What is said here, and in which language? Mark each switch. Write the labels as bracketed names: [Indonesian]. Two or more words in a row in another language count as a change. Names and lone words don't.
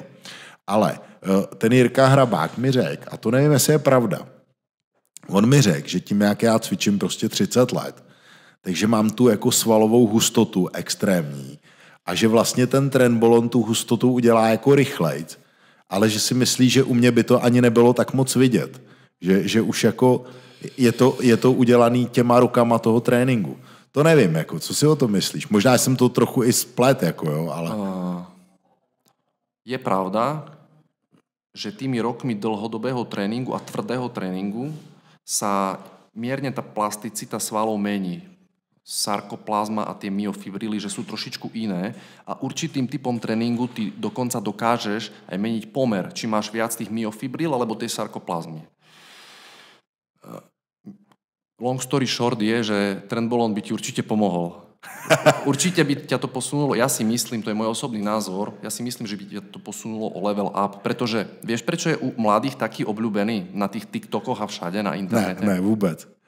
[Czech] Ale ten Jirka Hrabák mi řekl, a to nevím, jestli je pravda, on mi řekl, že tím, jak já cvičím prostě 30 let, takže mám tu jako svalovou hustotu extrémní a že vlastně ten trenbolon tu hustotu udělá jako rychlejc, ale že si myslí, že u mě by to ani nebylo tak moc vidět. Že už jako je to udělaný těma rukama toho tréninku. To nevím, jako, co si o tom myslíš? Možná jsem to trochu i splet, jako jo, ale... [Slovak] Je pravda, že tými rokmi dlhodobého tréningu a tvrdého tréningu sa mierne tá plasticita svalov mení. Sarkoplazma a tie myofibrily, že sú trošičku iné a určitým typom tréningu ty dokonca dokážeš aj meniť pomer, či máš viac tých myofibril alebo tej sarkoplazmy. [English] Long story short [Slovak] je, že trenbolón by ti určite pomohol. Určite by ťa to posunulo, ja si myslím, to je môj osobný názor, ja si myslím, že by ťa to posunulo o [English] level up, [Slovak] pretože vieš, prečo je u mladých taký obľúbený na tých TikTokoch a všade na internete? Ne, vôbec.